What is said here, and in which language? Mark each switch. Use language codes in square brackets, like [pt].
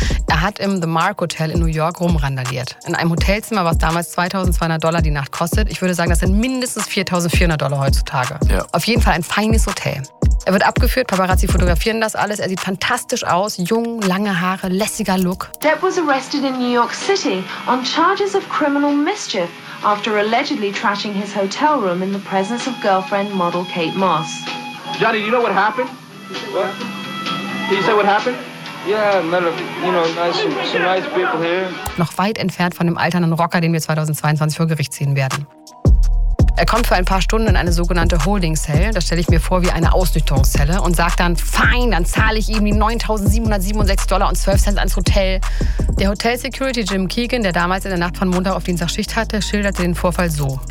[de] Er hat im The Mark Hotel in New York rumrandaliert. In einem Hotelzimmer, was damals $2,200 die Nacht kostet. Ich würde sagen, das sind mindestens $4,400 heutzutage. Ja. Auf jeden Fall ein feines Hotel. Er wird abgeführt, Paparazzi fotografieren das alles. Er sieht fantastisch aus, jung, lange Haare, lässiger Look. [en] Depp was arrested in New York City on charges of criminal mischief after allegedly trashing his hotel room in the presence of girlfriend model Kate Moss. Johnny, you know what happened? What? Did you say what happened? Yeah, some nice people here. [de] Noch weit entfernt von dem alternden Rocker, den wir 2022 vor Gericht ziehen werden. Er kommt für ein paar Stunden in eine sogenannte Holding Cell, das stelle ich mir vor wie eine Ausnüchterungszelle, und sagt dann, fein, dann zahle ich ihm die $9,767.12 ans Hotel. Der Hotel-Security Jim Keegan, der damals in der Nacht von Montag auf Dienstag Schicht hatte, schilderte den Vorfall so.